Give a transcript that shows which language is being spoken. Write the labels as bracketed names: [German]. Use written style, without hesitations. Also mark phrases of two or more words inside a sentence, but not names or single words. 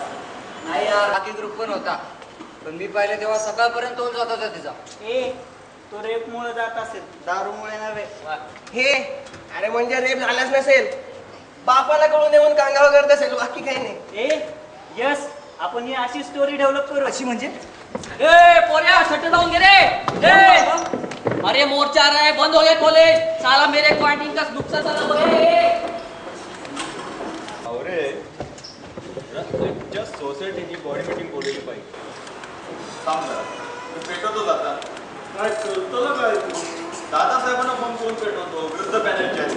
[Marathi] नाही यार बाकी ग्रुप पण होता. पण मी पाहिलं तेव्हा सकाळपर्यंत तोल जात होता तिचा. ए तो रेप मुळे जात असेल, दारूमुळे नव्हे. हे अरे म्हणजे रेप झालाच नसेल, बापाला कळून येऊन कांगावा करत असेल, बाकी काही नाही. ए यस आपण ही अशी स्टोरी डेव्हलप करू. अशी म्हणजे ए पोरिया [English] sit down [Marathi] गे रे. [Hindi] ए अरे मोर्चा आ रहा है, बंद हो गए कॉलेज. साला मेरे क्वांटिंग का नुकसान [Marathi] झाला बघे. अरे जस्ट सोसायटीची [English] body meeting [Marathi] बोलवली पाहिजे. सांग जरा तू पेटवतोच आता. काय करतो ना काय तू? दादासाहेबांना फोन करून पेटवतो. वृद्ध पॅनलचे आहेत ना.